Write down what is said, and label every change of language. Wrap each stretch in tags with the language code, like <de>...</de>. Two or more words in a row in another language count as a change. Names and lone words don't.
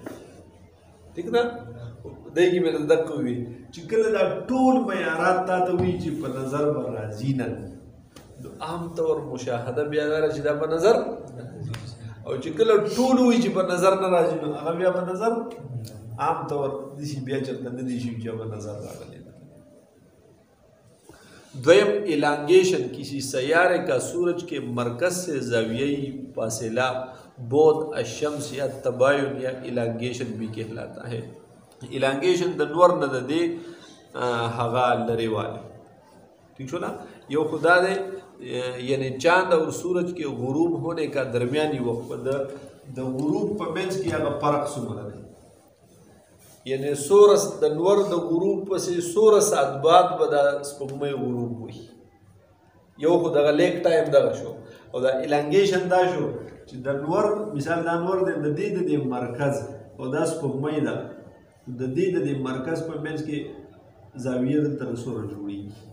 <ps>ٹھیک ده، دی کې مې دقه وي چې کله دا ټول معیارات تا ته وي چې په نظر به راځي نه، نو عام طور مشاهده بیا دا چې دا په نظر، او چې کله ټول وي چې په نظر نه راځي نو هغه بیا په نظر عام طور داسې بیا چېرته نه دی شي چې په نظر راغلی. دویم الانگیشن،</ps> <ur>کسی سیارے کا سورج کے مرکز سے زاویئی فاصلہ بعد الشمس یا تباین یا الانگیشن بھی کہلاتا ہے.</ur> <ps>الانگیشن د نور نه د دې هغه لرې والی. ٹھیک شو نا، یو خدا دے</ps> <ur>یعنی چاند اور سورج کے غروب ہونے کا درمیانی وقت</ur> <ps>د غروب په منځ کې هغه فرق څومره دی، یعنی 16 د نور د غروب پسې 16 ساعت بعد به د سپوږمۍ غروب وي. یو خو دغه</ps> <en>lag time</en> <ps>دغه شو، او دا الانګیشن دا شو چې د نور مثال دا نور د دې مرکز او دا سپوږمۍ ده، د دې مرکز په منځ کې زاویه دلته د سوره جوړېږي.</ps>